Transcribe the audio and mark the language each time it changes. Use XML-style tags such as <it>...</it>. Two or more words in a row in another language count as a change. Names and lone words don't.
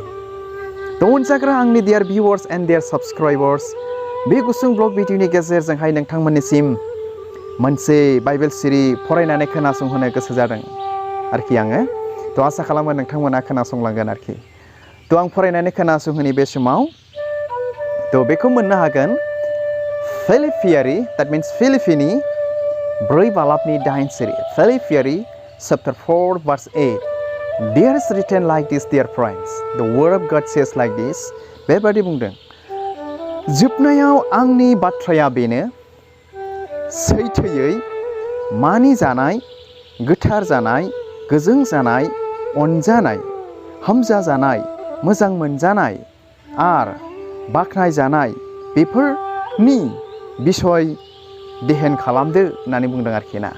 <brx>अनजाग्रा आंनि</brx> <en>dear viewers and dear subscribers</en> <brx>बे गुसुं ब्लग भिडिअनि गेजेरजोंहाय नोंथांमोननिसिम मोनसे बाइबेल सिरि फरायनानै खोनासंहोनो गोसो जादों आरोखि आङो। थ' आसा खालामो नोंथांमोना खोनासंलांगोन आरोखि। थ' आं फरायनानै खोनासंहोनि बे समाव थ' बेखौ मोननो हागोन फिलिपियारि</brx> <en>that means</en> <brx>फिलिपिनि 4 बालाबनि 8 सिरि फिलिपियारि</brx> <en>chapter 4 verse 8 there is written like this dear friends the word of God says like this</en> <brx>बेबादि बुंदों जोबनायाव आंनि बाथ्राया बेनो सैथोयै मानि जानाय गोथार जानाय गोजों जानाय अनजानाय हामजा जानाय मोजां मोनजानाय आर बाख्नाय जानाय बेफोरनि बिसय देहेन खालामदो होननानै बुंदों आरोखि ना।</brx>